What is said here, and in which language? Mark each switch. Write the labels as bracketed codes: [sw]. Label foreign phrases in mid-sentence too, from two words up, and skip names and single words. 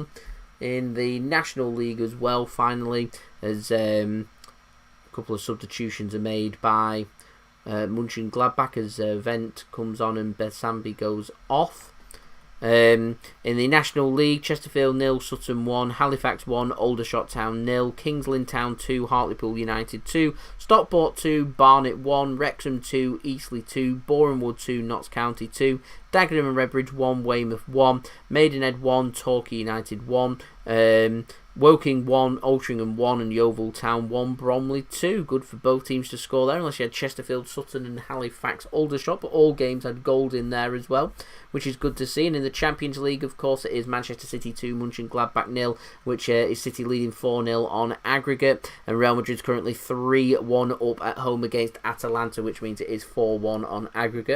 [en] In the National League as well, finally, as a couple of substitutions are made by Monchengladbach as Vent comes on and Besambi goes off. In the National League, Chesterfield 0, Sutton 1, Halifax 1, Aldershot Town 0, Kings Lynn Town 2, Hartlepool United 2, Stockport 2, Barnet 1, Wrexham 2, Eastleigh 2, Borehamwood 2, Notts County 2, Dagenham and Redbridge 1, Weymouth 1, Maidenhead 1, Torquay United 1, Woking 1, Altrincham 1, and Yeovil Town 1, Bromley 2. Good for both teams to score there, unless you had Chesterfield, Sutton and Halifax Aldershot, but all games had goals in there as well, which is good to see. And in the Champions League, of course, it is Manchester City 2, Monchengladbach 0, which is City leading 4-0 on aggregate, and Real Madrid's currently 3-1 up at home against Atalanta, which means it is 4-1 on aggregate.